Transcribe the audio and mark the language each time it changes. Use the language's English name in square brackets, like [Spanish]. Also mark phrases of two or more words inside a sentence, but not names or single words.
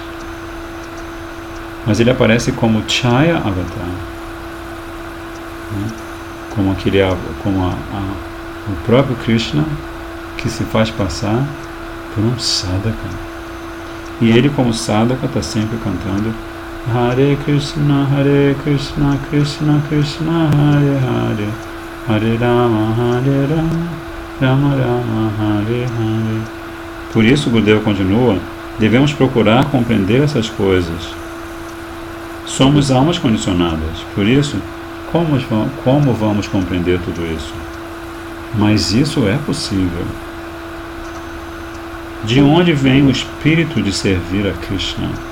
[Portuguese] Mas ele aparece como [Sanskrit] छाया अवतार. [Portuguese] Como o próprio Krishna que se faz passar por um sadhaka. E ele, como sadhaka, está sempre cantando [Sanskrit] हरे कृष्ण कृष्ण कृष्ण हरे हरे हरे राम राम राम हरे हरे, [Portuguese] Hare Rama, Rama Rama, Hare Hare. Por isso, Gurudeva continua, devemos procurar compreender essas coisas. Somos almas condicionadas, por isso, como vamos compreender tudo isso? Mas isso é possível. De onde vem o espírito de servir a Krishna?